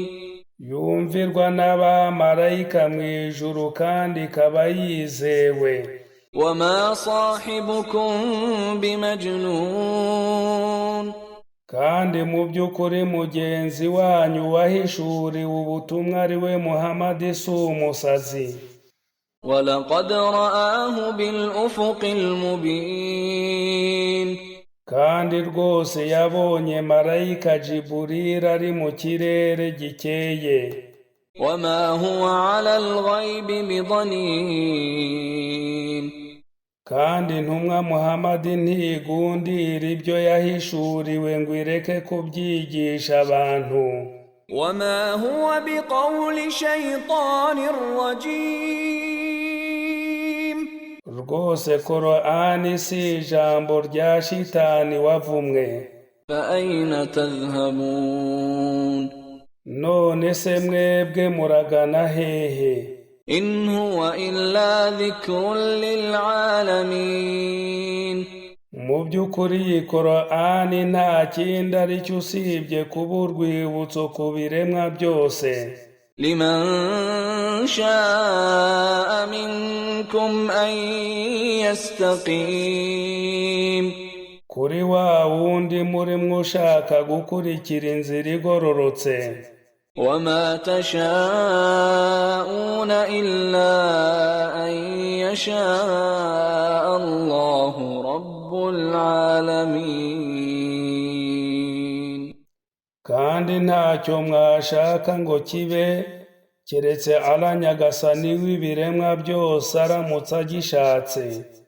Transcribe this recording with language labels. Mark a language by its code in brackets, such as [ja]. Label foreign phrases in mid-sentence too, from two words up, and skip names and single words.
[rw] Yumvirwa n'abamarayika mu ijuru kandi ikaba yizewe. [ar] وما صاحبكم بمجنون. [rw] Kandi mu by'ukuri mugenzi wanyu wahishuriwe ubutumwa ari we Muhammad si umusazi. [ar] ولقد رآه بالأفق المبين. [rw] Kandi rwose yabonye marayika Jiburilu ari mu kirere gikeye. [ar] وما هو على الغيب بضنين. [rw] Kandi intumwa Muhammad ntigundira ibyo yahishuriwe ngo ireke kubyigisha abantu. [ar] وما هو بقول شيطان رجيم. [rw] Rwose Korani si ijambo rya shitani wavumwe. [ar] فأين تذهبون. [rw] None se mwebwe muragana hehe? [ar] إن هو إلا ذكر للعالمين. [rw] Mu by'ukuri iyi Korani nta kindi ari cyo usibye kuba urwibutso ku biremwa byose. [ar] لمن شاء منكم أن يستقيم. [rw] Kuri wa wundi muri mwe ushaka gukurikira inzira igororotse. [ar] وما تشاءون إلا أن يشاء الله رب العالمين. العالمين. [rw] kandi ntacyo mwashaka ngo kibe keretse Allah nyagasani w'ibiremwa byose aramutse agishatse.